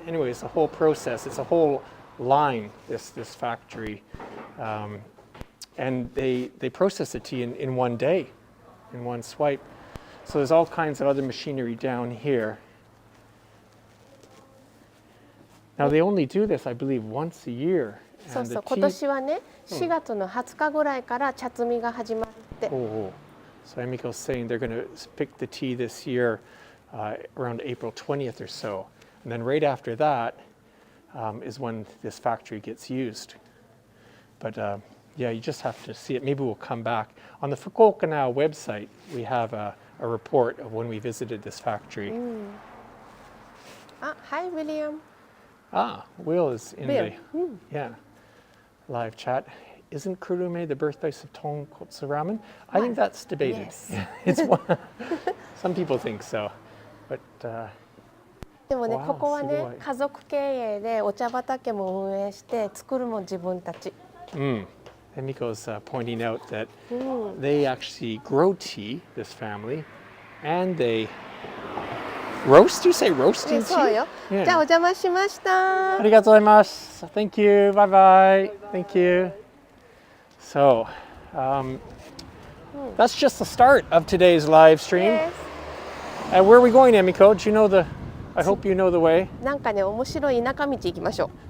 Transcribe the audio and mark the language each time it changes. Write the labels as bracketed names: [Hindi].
[English] Anyways, the whole process, it's a whole line, this factory, and they process the tea in one day, in one swipe. So there's all kinds of other machinery down here. Now they only do this, I believe, once a year. [Japanese] そう、今年はね、4月の20日ぐらいから茶摘みが始まって。 [English] So Emiko's saying they're going to pick the tea this year around April 20th or so, and then right after that is when this factory gets used. But you just have to see it. Maybe we'll come back. On the Fukuoka Now website, we have a report of when we visited this factory. Hi, William. Will is in the live chat. isn't Kurume the birthplace of tonkotsu ramen? I think that's debated. Yes. It's one, some people think so, but [Japanese] でもね、わあここはねすごい家族経営でお茶畑も運営して作るも自分たち。 [English] And Miko's pointing out that they actually grow tea, this family, and they roast. You say roasting [Japanese] そう [English] tea? [Japanese] よ。 [English] Yeah. [Japanese] じゃあお邪魔しました。ありがとうございます。 [English] Thank you. Bye bye. Thank you. So, that's just the start of today's live stream. Yes. And where are we going, Emiko? Do you know the? I hope you know the way. [Japanese] なんかね面白い田舎道行きましょ